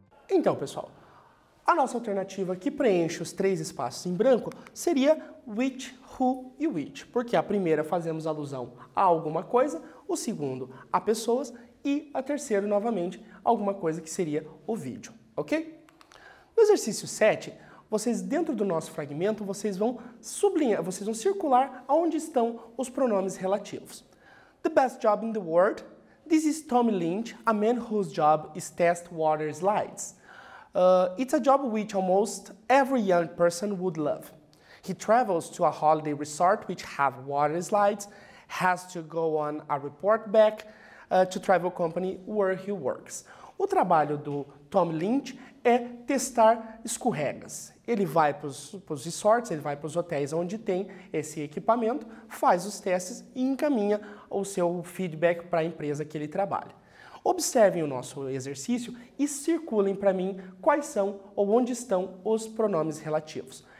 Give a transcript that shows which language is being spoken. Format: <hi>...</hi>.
<pt>Então, pessoal, a nossa alternativa que preenche os 3 espaços em branco seria which, who e which, porque a primeira fazemos alusão a alguma coisa, o segundo a pessoas e a terceira, novamente, alguma coisa que seria o vídeo, ok? No exercício 7, vocês, dentro do nosso fragmento, vocês vão sublinhar, vocês vão circular onde estão os pronomes relativos.</pt> <en>The best job in the world. This is Tommy Lynch, a man whose job is test water slides. It's a job which almost every young person would love. He travels to a holiday resort which have water slides, has to go on a report back to travel company where he works.</en> <pt>O trabalho do Tom Lynch é testar escorregas. Ele vai para os resorts, ele vai para os hotéis onde tem esse equipamento, faz os testes e encaminha o seu feedback para a empresa que ele trabalha. Observem o nosso exercício e circulem para mim quais são ou onde estão os pronomes relativos.</pt>